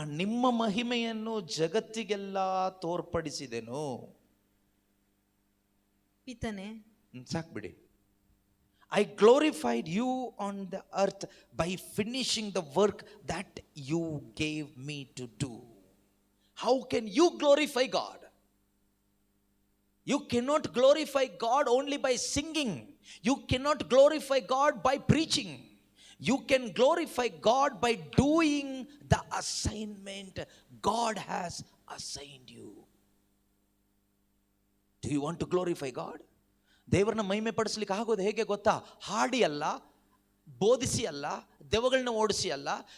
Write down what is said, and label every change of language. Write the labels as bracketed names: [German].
[Kannada] ನಿಮ್ಮ ಮಹಿಮೆಯನ್ನು ಜಗತ್ತಿಗೆಲ್ಲ ತೋರ್ಪಡಿಸಿದೆನು. ಪಿತನೇ, ಸಾಕ್ಬಿಡಿ. [English] I glorified you on the earth by finishing the work that you gave me to do. How can you glorify God? You cannot glorify God only by singing. You cannot glorify God by preaching. You can glorify God by doing the assignment God has assigned you. Do you want to glorify God? [Kannada] ದೇವರನ್ನ ಮಹಿಮೆ ಪಡಿಸ್ಲಿಕ್ಕೆ ಆಗೋದು ಹೇಗೆ ಗೊತ್ತಾ? ಹಾಡಿ ಅಲ್ಲ, ಬೋಧಿಸಿ ಅಲ್ಲ, ದೆವ್ವಗಳನ್ನ ಓಡಿಸಿ ಅಲ್ಲ.